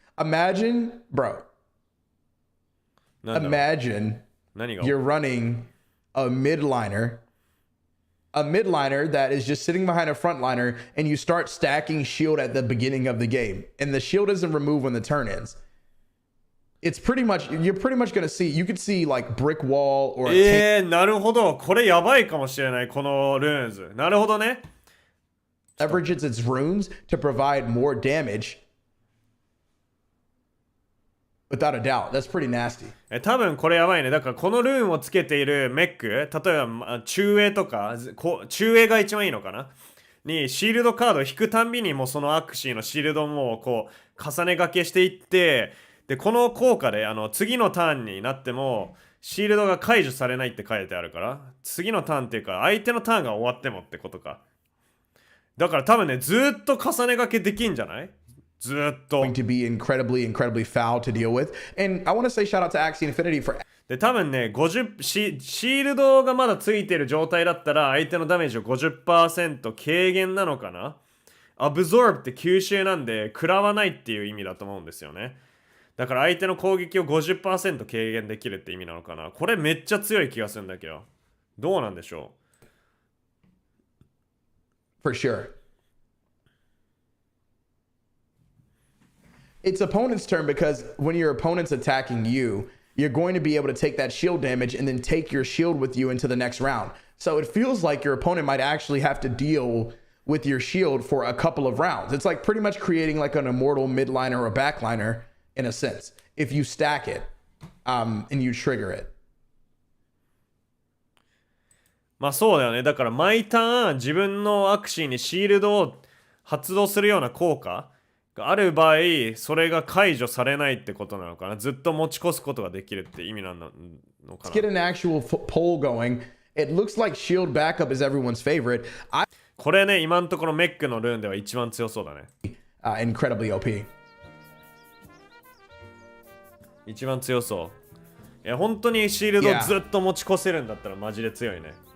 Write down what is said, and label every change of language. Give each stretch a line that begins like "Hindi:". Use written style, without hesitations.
English: Imagine, bro. Imagine you're running a midliner that is just sitting behind a frontliner, and you start stacking shield at the beginning of the game, and the shield isn't removed when the turn ends. It's pretty much, you're pretty much gonna see, you could see like brick wall or...
Japanese: なるほど。これやばいかもしれない、このルーンズ。なるほどね。
English: leverages its runes to provide more damage. Without a doubt, that's pretty nasty.
Japanese: 多分これやばいね。だからこのルーンをつけているメック、例えば中衛とか、中衛が一番いいのかなにシールドカードを引くたんびにもうそのアクシーのシールドもこう重ね掛けしていって、でこの効果で次のターンになってもシールドが解除されないって書いてあるから、次のターンっていうか、相手のターンが終わってもってことか。だから多分ね、ずっと重ね掛けできんじゃない？ずっと。
English: going to be incredibly foul to deal with. And I want to say shout out to Axie Infinity for
Japanese: で、多分ね、シールドがまだついてる状態だったら、相手のダメージを 50% 軽減なのかな？ Absorb って吸収なんで、食らわないっていう意味だと思うんですよね。だから相手の攻撃を 50% 軽減できるって意味なのかな？これめっちゃ強い気がするんだけど。どうなんでしょ
English: for sure. It's opponent's turn because when your opponent's attacking you, you're going to be able to take that shield damage and then take your shield with you into the next round. So it feels like your opponent might actually have to deal with your shield for a couple of rounds. It's like pretty much creating like an immortal midliner or a backliner in a sense, if you stack it and you trigger it.
Japanese: まあそうだよね。だから毎ターン自分のアクシーにシールドを発動するような効果がある場合、それが解除されないってことなのかな。ずっと持ち越すことができるって意味なのかな。
English: Let's get an actual poll going. It looks like shield backup is everyone's favorite.
Japanese: これね、今のところメックのルーンでは一番強そうだね。
English: Incredibly OP.
Japanese: 一番強そう。いや、本当にシールドずっと持ち越せるんだったらマジで強いね。